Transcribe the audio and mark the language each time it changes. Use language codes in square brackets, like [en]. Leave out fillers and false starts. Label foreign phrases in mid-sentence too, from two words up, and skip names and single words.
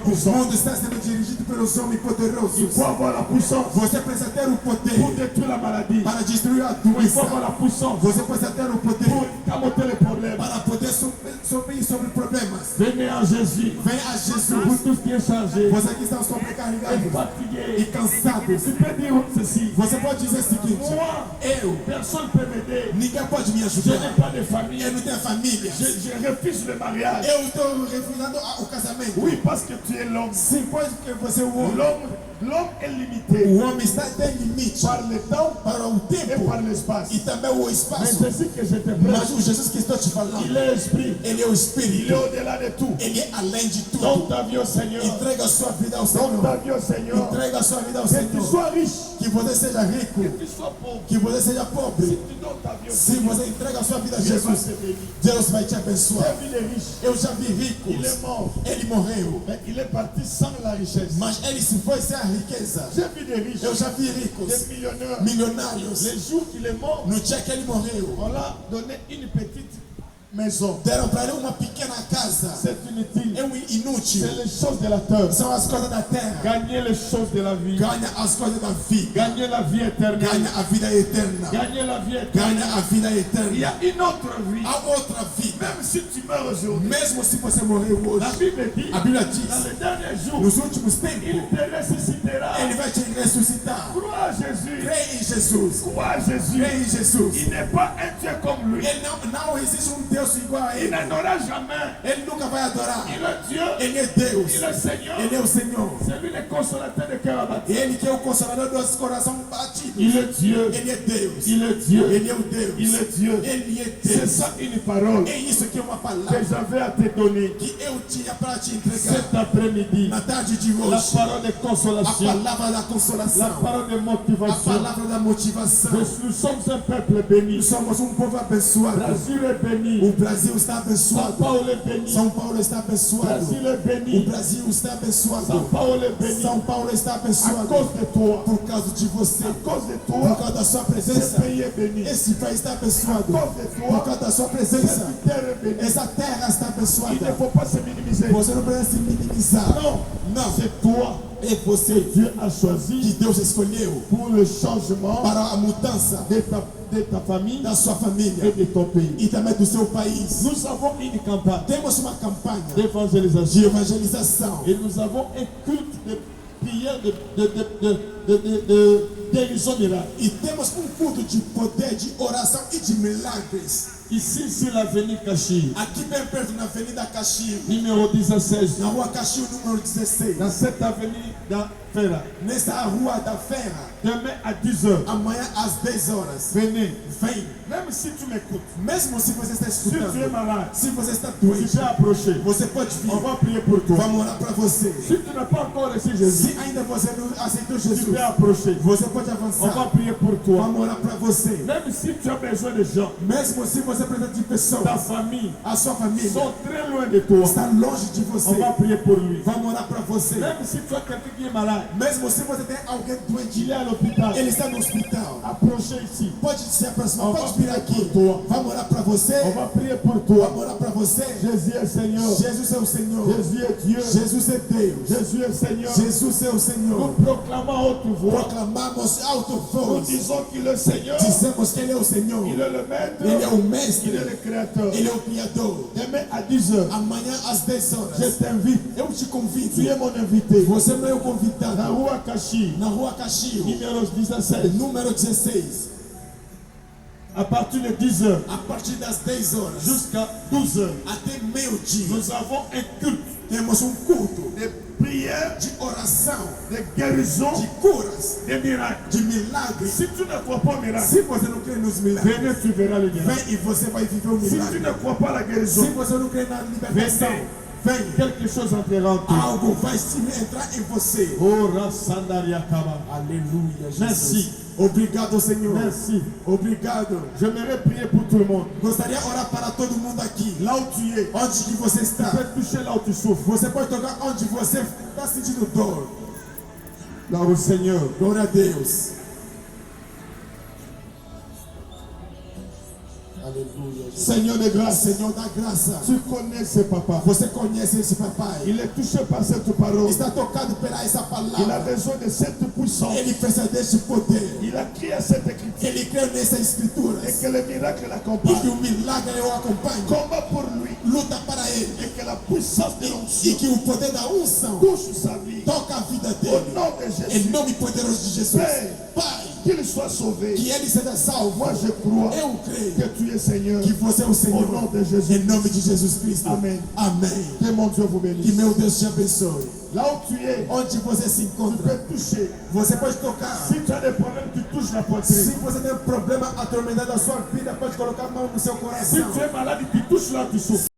[pt] O [fr] puissants. [pt] mundo está sendo dirigido pelos homens [fr] Il [pt] poderosos. [fr] faut avoir la puissance [pt] Você precisa ter o [fr] pour [pt] poder [fr] détruire la maladie. [pt] para destruir a [fr] Il faut avoir [pt] doença. [fr] la puissance [pt] Você precisa ter o [fr] pour [pt] poder [fr] camoter les problèmes. [pt] para poder sobre problemas. [fr] Venez à Jésus. [pt] Vem a [fr] Pour [pt] Jesus. [fr] tous qui est chargé [pt] Você que está [fr] et [pt] sobrecarregado [fr] fatigué. [pt] e cansado. [fr] Tu peux dire ceci. [pt] Você pode dizer o seguinte: eu, [fr] Personne ne peut m'aider. [pt] ninguém pode me [fr] Je [pt] ajudar. [fr] n'ai pas de famille. [pt] Eu não tenho família. [fr] Je refuse le mariage. [pt] Eu estou refusando o casamento. [fr] Oui, parce que tu es l'homme. [pt] Sim, pois que você é o homem. [fr] L'homme est limité [pt] O homem está tem limite [fr] par le temps [pt] para o [fr] et [pt] tempo [fr] par l'espace. [pt] e também o [fr] Mais [pt] espaço. [fr] ceci que je te [pt] Mas [fr] prêche, [pt] o Jesus que estou te [fr] il [pt] falando, [fr] est esprit. [pt] ele é o [fr] Il est [pt] Espírito. [fr] au-delà de tout. [pt] Ele é além de [fr] Donne [pt] tudo. [fr] ta vie au Seigneur. [pt] Entrega a sua vida ao [fr] Donne ta [pt] Senhor. [fr] vie au Seigneur. [pt] Entrega a sua vida ao [fr] Que tu [pt] Senhor. [fr] sois riche, [pt] Que você seja rico. [fr] que tu sois pauvre. [pt] Que você seja [fr] Si [pt] pobre. [fr] tu donnes ta vie au [pt] Se [fr] Seigneur, [pt] você entrega a sua vida a [fr] Dieu va [pt] Jesus, [fr] te bénir. [pt] Deus vai te abençoar. [fr] J'ai vu les riches. [pt] Eu já vi ricos. [fr] Il est mort. [pt] Ele morreu. [fr] Mais il est parti sans la richesse. [pt] Mas ele se foi sem a riqueza. [fr] J'ai vu des riches, [pt] Eu já vi ricos. [fr] des millionnaires. [pt] Milionários. [fr] Les jours qu'il est mort, [pt] No dia que ele morreu, [fr] on l'a donné une petite maison. [pt] deram para ele uma pequena casa. [fr] C'est inutile. [pt] É um inútil. [fr] C'est les choses de la terre. [pt] São as coisas da terra. [fr] Gagner les choses de la vie. [pt] Ganha as coisas da vida. [fr] Gagner la vie éternelle. [pt] Ganha a vida eterna. [fr] Gagner la vie éternelle. [pt] Ganha a vida [fr] Il y [pt] eterna. [fr] a une autre vie. [pt] A outra vida. [fr] Même si tu meurs aujourd'hui. [pt] Mesmo se você morreu hoje, [fr] La Bible dit, [pt] a Bíblia [fr] dans [pt] diz, [fr] les derniers jours, [pt] nos últimos [fr] il [pt] tempos, [fr] te ressuscitera. [pt] ele vai te ressuscitar. [fr] Crois à Jésus. [pt] Crê em Jesus. [fr] Crois à Jésus. [pt] Crê em Jesus. [fr] Il n'est pas un Dieu comme lui. [pt] Ele não existe um Deus igual a [fr] Il [pt] ele. [fr] n'aura jamais. [pt] Ele nunca vai adorar. [fr] Il est Dieu. [pt] Ele é Deus. [fr] Il est Seigneur. [pt] Ele é o Senhor. [fr] C'est lui le consolateur de cœur abattu. [pt] Ele que é o consolador dos corações batidos. [fr] Il est Dieu. [pt] Ele é Deus. [fr] Il est Dieu. [pt] Ele é o Deus. [fr] Il est Dieu. [pt] Ele é [fr] C'est [pt] Deus. [fr] ça une parole [pt] É isso que é uma [fr] que [pt] palavra [fr] j'avais à te donner [pt] que eu tinha para te entregar [fr] cet après-midi. [pt] na tarde de [fr] La [pt] hoje. [fr] parole de [pt] A [fr] consolation. [pt] palavra da [fr] La [pt] consolação. [fr] parole de [pt] A [fr] motivation. [pt] palavra da motivação. [fr] Nous sommes un peuple béni. [pt] Nós somos um povo abençoado. [fr] Brasil est béni. [pt] O Brasil está [fr] São [pt] abençoado. [fr] Paulo est béni. [pt] São Paulo está abençoado. [fr] Brasil est [pt] O [fr] béni. [pt] Brasil está [fr] São [pt] abençoado. [fr] Paulo est béni. [pt] São Paulo está [fr] À [pt] abençoado. [fr] cause de toi. [pt] Por causa de você. [fr] À cause de [pt] Por [fr] toi. [pt] causa da sua [fr] Ce [pt] presença. [fr] pays est béni. [pt] Esse país está abençoado. [fr] À cause de [pt] Por [fr] toi. [pt] causa da sua [fr] Cette [pt] presença. [fr] terre est bénie. [pt] Essa terra está [fr] Il ne [pt] abençoada. [fr] faut pas se minimiser. [pt] Você não precisa se minimizar. [fr] Non. [pt] Não. [fr] C'est toi [pt] É você [fr] Dieu a [pt] que [fr] choisi [pt] Deus escolheu [fr] pour le changement [pt] para a mudança [fr] de ta famille [pt] da sua [fr] et [pt] família [fr] de ton pays. [pt] e também do seu país. [fr] Nous avons une campagne [pt] Temos uma campanha [fr] d'évangélisation [pt] de evangelização [fr] et nous avons un culte de prière de guérison miracle. [pt] e temos um culto de poder, de oração e de milagres. [fr] Ici, sur l'avenue Cachi, [pt] Aqui bem perto na Avenida Caxio, [fr] numéro 16, [pt] na Rua Caxio número 16, [fr] dans cette avenue da Feira, [pt] nessa Rua da Feira, [fr] demain à 10h, [pt] amanhã às 10 horas. [fr] venez. [pt] Vem, [fr] Même si tu m'écoutes, [pt] mesmo se você está [fr] si tu es [pt] escutando, [fr] malade, [pt] se você está [fr] tu [pt] doente, [fr] peux approcher. [pt] você pode vir. [fr] On va prier pour toi. [pt] Vamos orar para você. [fr] Si tu n'as pas encore reçu Jésus, [pt] Se ainda você não aceitou [fr] tu [pt] Jesus, [fr] peux approcher. [pt] você pode [fr] On va [pt] avançar. [fr] prier pour toi. [pt] Vamos orar para você. [fr] Même si tu as besoin de gens, [pt] Mesmo se você precisa de pessoas, [fr] ta famille [pt] a sua família [fr] sont très loin de toi, [pt] está longe de [fr] on [pt] você. [fr] va prier pour lui. [pt] Vamos orar para você. [fr] Même si tu as quelqu'un qui est malade, [pt] Mesmo se você tem alguém [fr] il [pt] doente, [fr] est à l'hôpital, [pt] ele está no hospital, [fr] approchez ici. [pt] pode se aproximar, [fr] On [pt] pode [fr] va [pt] vir [fr] prier [pt] aqui. [fr] pour toi. [pt] Vamos orar para você. [fr] On va prier pour toi. [pt] Vamos orar para você. [fr] Jésus est Seigneur. [pt] Jesus é o Senhor. [fr] Jésus est Dieu. [pt] Jesus é Deus. [fr] Jésus est Seigneur. [pt] Jesus é o Senhor. [fr] Nous proclamons à haute voix. [pt] Proclamamos alto [fr] Nous [pt] voz. [fr] disons qu'il est Seigneur. [pt] Dizemos que Ele é o Senhor. [fr] Il est le maître. [pt] Ele é o [fr] Il est [pt] mestre. [fr] le créateur. [pt] Ele é o Criador. [fr] Demain à 10h, [pt] Amanhã às 10 [fr] je [pt] horas, [fr] t'invite. [pt] eu te convido. [fr] Tu es mon invité. [pt] Você é meu Na convidado. rua Cachi, Na Rua Caxio, [fr] numéro 16. [pt] número 16. [fr] À partir de 10h [pt] A partir das 10 horas [fr] jusqu'à 12h, [pt] até meio-dia, [fr] nous avons un culte [pt] temos um culto [fr] de prière, [pt] de oração, [fr] de guérison, [pt] de curas, [fr] de miracles. [pt] de milagres. [fr] Si tu ne crois pas au miracle, [pt] Se você não crê nos milagres, [fr] venez, tu verras le miracle. [pt] vem e você vai viver o [fr] Si tu [pt] milagre. [fr] ne crois pas à la [pt] Se [fr] guérison, [pt] você não crê na libertação, vem. [fr] quelque chose entrera en toi. [pt] Algo vai se entrar em você. Oh, Rassandaria Kaba. Aleluia, Jesus. [fr] Merci. [pt] Obrigado, Senhor. [fr] Merci. [pt] Obrigado. [fr] J'aimerais prier pour tout le monde. [pt] Gostaria de orar para todo mundo aqui. [fr] Là où tu es, [pt] Onde que você [fr] tu [pt] está? [fr] peux toucher là où tu souffres. [pt] Você pode tocar onde você está sentindo dor. [fr] Gloire au Seigneur. [pt] Glória a Deus. Aleluia. [fr] Alléluia. Seigneur de grâce, Seigneur [pt] da graça. [fr] Tu connais ce papa. [pt] Você conhece esse papai. [fr] Il est touché par cette parole. [pt] Está tocado pela essa [fr] Il a [pt] palavra. [fr] besoin de cette puissance. [pt] Ele precisa deste poder. [fr] Il a crié cette écriture. [pt] Ele crê nessa escritura. [fr] Et que le miracle [pt] E que [fr] l'accompagne. [pt] o milagre o acompanhe. [fr] Combat pour lui. [pt] Luta para ele. [fr] Et que la puissance de [pt] E [fr] l'onction [pt] que o poder da unção [fr] touche sa vie. [pt] toca a vida [fr] Au [pt] dele. [fr] nom de [pt] Em [fr] Jésus. [pt] nome poderoso de Jesus. [fr] Père, [pt] Pai, [fr] qu'il soit sauvé. [pt] que ele seja salvo. [fr] Moi je crois [pt] Eu creio [fr] que tu es Seigneur. [pt] que você é o [fr] Au [pt] Senhor. [fr] nom de Jésus. [pt] Em nome de Jesus Cristo. Amém. Amém. [fr] Que mon Dieu vous [pt] Que [fr] bénisse. [pt] meu Deus te abençoe. [fr] Là où tu es, [pt] Onde você se [fr] tu [pt] encontra, [fr] peux toucher. [pt] você pode tocar. [fr] Si tu as des problèmes, tu touches la [pt] Se [fr] poitrine. [pt] você tem um problema atormentado na sua vida, pode colocar a mão no seu [fr] Si [pt] coração. [fr] tu es malade, tu touches là, tu souffres.